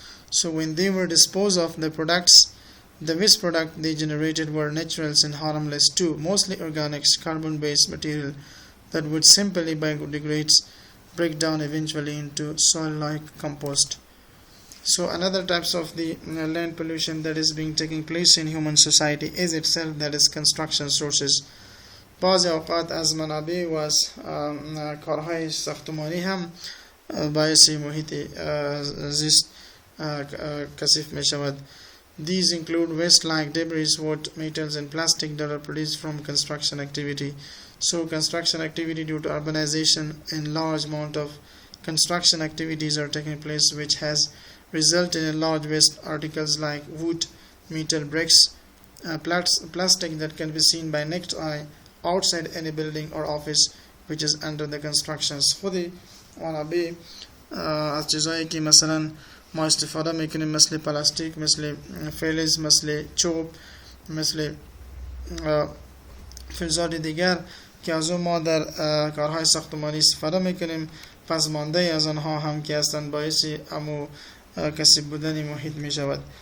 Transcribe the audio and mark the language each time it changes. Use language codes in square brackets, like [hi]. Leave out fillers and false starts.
[en] So when they were disposed of, the waste product they generated were naturals and harmless too, mostly organics, carbon-based material that would simply biodegrade, break down eventually into soil-like compost. So another types of the land pollution that is being taking place in human society is itself, that is construction sources. [fa] بعضی اوقات از منابع و از کارهای ساختمانی هم باعث محیط زیست کثیف می شود. [en] These include waste like debris, wood, metals, and plastic that are produced from construction activity. So construction activity due to urbanization and large amount of construction activities are taking place, which has resulted in large waste articles like wood, metal, bricks, plastic that can be seen by naked eye outside any building or office which is under the constructions. [fa] خودی منابع از چیزایی که مثلا ما استفاده میکنیم مثل پلاستیک، مثل فلز، مثل چوب، مثل فلزات دیگر که از اون ما در کارهای ساختمانی استفاده میکنیم، پس مانده از آنها هم که هستند باعث امو کثیف بودن محیط میشود.